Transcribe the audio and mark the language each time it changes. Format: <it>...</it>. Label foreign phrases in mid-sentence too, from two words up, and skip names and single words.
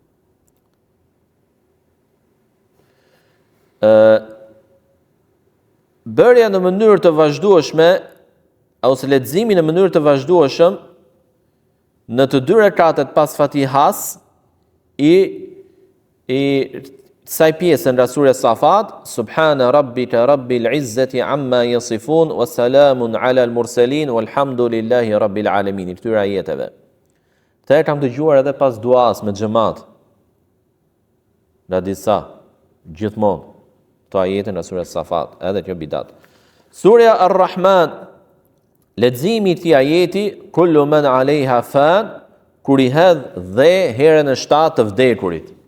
<sq>Bërja në mënyrë të vazhdueshme ose leximi në mënyrë të vazhdueshëm në të dy rekatet pas Fatihas i kësaj pjesë nga surja Safat,</sq> <ar>سبحان ربك رب العزة عما يصفون وسلام على المرسلين والحمد لله رب العالمين.</ar> <sq>Këtyre ajeteve. Këta e kam dëgjuar edhe pas duas me xhamat. Nga disa, gjithmonë, këto ajete nga surja Safat, edhe kjo bidat. Surja Ar-Rahman, leximi i këtij ajeti,</sq> <ar>كل من عليها فان,</ar> <sq>kur i hedh dhe herën e 7 të vdekurit.</sq>